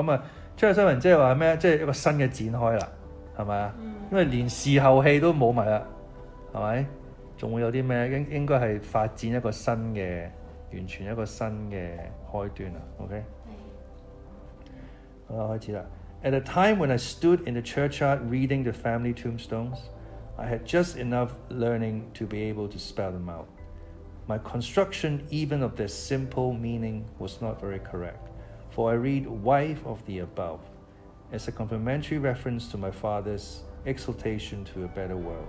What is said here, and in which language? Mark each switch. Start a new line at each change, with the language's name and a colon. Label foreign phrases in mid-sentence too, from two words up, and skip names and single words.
Cantonese: 咁Chapter 7即係話咩？即係一個新嘅展開啦，係咪啊？因為連事後戲都冇埋啦，係咪？仲會有啲咩？應該係發展一個新嘅，完全一個新嘅開端啦。OK， 好啦，開始啦。
English: At a time when I stood in the churchyard reading the family tombstones,I had just enough learning to be able to spell them out. My construction even of their simple meaning was not very correct, for I read wife of the above as a complimentary reference to my father's exaltation to a better world.